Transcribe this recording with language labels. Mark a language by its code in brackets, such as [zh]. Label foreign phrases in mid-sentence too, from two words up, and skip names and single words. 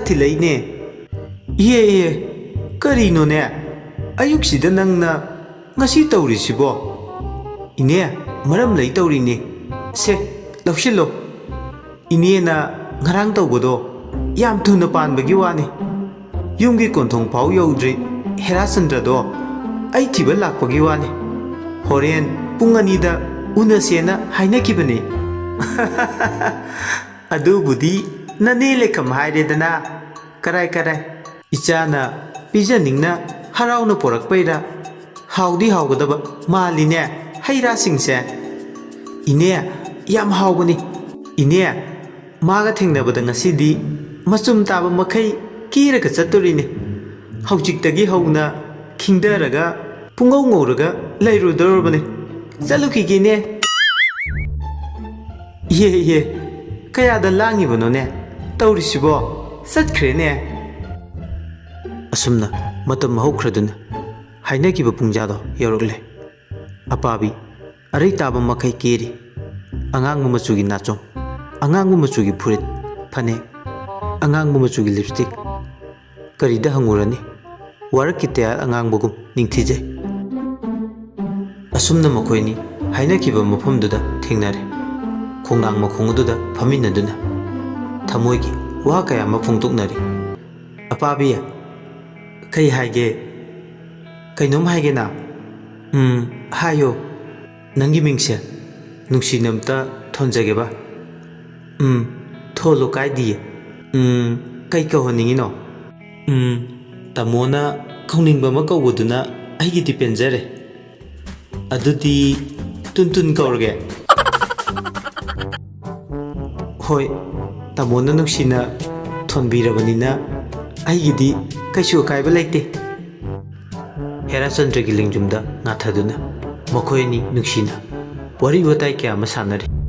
[mni] ꯊꯤꯜꯂꯛꯏꯅꯦ ꯏꯍꯦ ꯀꯔꯤꯅꯣꯅꯦ ꯑꯌꯨꯛꯁꯤꯗ ꯅꯪꯅ ngasi tawrisibo ine maram lei tawrini se lawshillo ine na ngarang tawbodo yam thuna panbagi wani yumgi konthong pau yaudri Herachandra do ai thiba lakpagi wani horen pung anida unasena hainakibani adu budi nane lekham hairedana karai karai ichana pijaningna harauna porakpaira haudi haugadaba maline haira singse ine yam haubani ine maga thengnabada ngasidi masum taba makai kiraga chatturini haujiktagi hauna khingdaraga pungau nguraga lairudorobani chalukigine ye kayada langibano ne tawrisibo satkrene asumna matam haukhraduna hainakiba pungjado yorokle apabi arai taba makai keri angang machugi nachom angang machugi phurit phane angang machugi lipstick karida hangurani warakite angang bogum ningthije asumna makoini hainakiba mafamduda thengnare khongang makhongududa phaminaduna thamoigi wa kaya mafungtuknari apabi kai haige kainom haige na hayo nangi mingse nungsinamta thonjageba tholo kaidi kai ka honingino tamona khauningba ma kawuduna aigi dipenjare adudi tuntun kaurge hoi tamona nungsina thonbirabanina aigidi kaisu kaiba laite Herachandra gi lingjumda ngathaduna makoini nuksina wari watai kya ma sanari